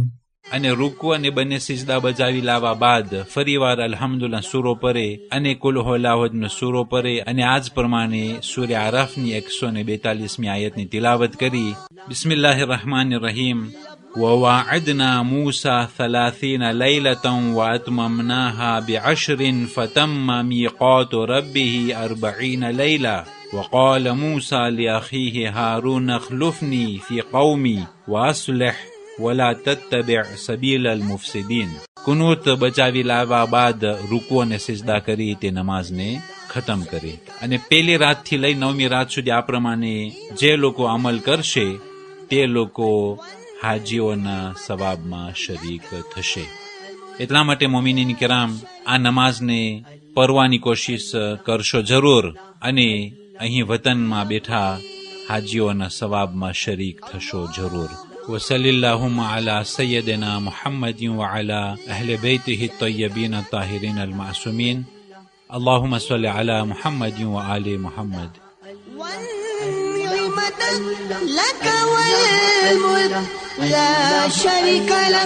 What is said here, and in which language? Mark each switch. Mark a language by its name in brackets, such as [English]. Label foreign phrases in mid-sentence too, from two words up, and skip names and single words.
[Gujarati] અને રૂકુ અને બંને સિજદા બજાવી લાવવા બાદ ફરીવાર અલ્હમ્દુલિલ્લાહ સૂરો પરે અને કુલ હુવલ્લાહુનો સૂરો પરે અને આજ પ્રમાણે સૂરે આરાફની 142મી આયતની તિલાવત કરી [Arabic] بسم الله الرحمن الرحيم وواعدنا موسى 30 ليلة وأتممناها ب10 فتم ميقات ربه 40 ليلة وقال موسى لأخيه هارون اخلفني في قومي وأصلح ولا تتبع سبيل المفسدين [Gujarati] કુનૂત બચાવી લાવવા બાદ રૂકુ અને સિજદા કરી તે નમાઝને ખતમ કરી અને પહેલી રાતથી લઈ 9મી રાત સુધી આ પ્રમાણે જે લોકો અમલ કરશે તે લોકો હાજીઓના સવાબમાં શરીક થશે એટલા માટે મોમિનીન કિરામ આ નમાઝને પડવાની કોશિશ કરશો જરૂર અને અહીં વતનમાં બેઠા હાજીઓના સવાબમાં શરીક થશો જરૂર [Arabic] وصلى اللهم على سيدنا محمد وعلى أهل بيته الطيبين الطاهرين المعصومين اللهم صل على محمد وآل محمد والنعمة لك والملك لا شريك لك